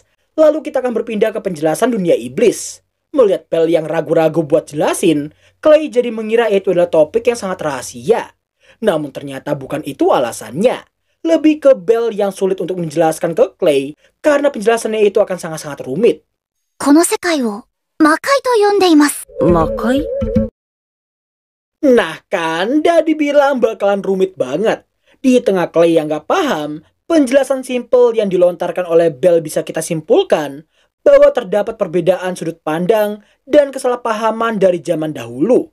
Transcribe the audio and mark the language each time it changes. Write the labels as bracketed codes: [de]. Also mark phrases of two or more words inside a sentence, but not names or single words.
[id] Lalu kita akan berpindah ke penjelasan dunia iblis. Melihat Belle yang ragu-ragu buat jelasin, Clay jadi mengira itu adalah topik yang sangat rahasia. Namun ternyata bukan itu alasannya. Lebih ke Belle yang sulit untuk menjelaskan ke Clay karena penjelasannya itu akan sangat-sangat rumit. [ja] この世界を魔界と呼んでいます。魔界？ [id] Nah kan, udah dibilang bakalan rumit banget. Di tengah Clay yang gak paham, penjelasan simple yang dilontarkan oleh Belle bisa kita simpulkan bahwa terdapat perbedaan sudut pandang dan kesalahpahaman dari zaman dahulu.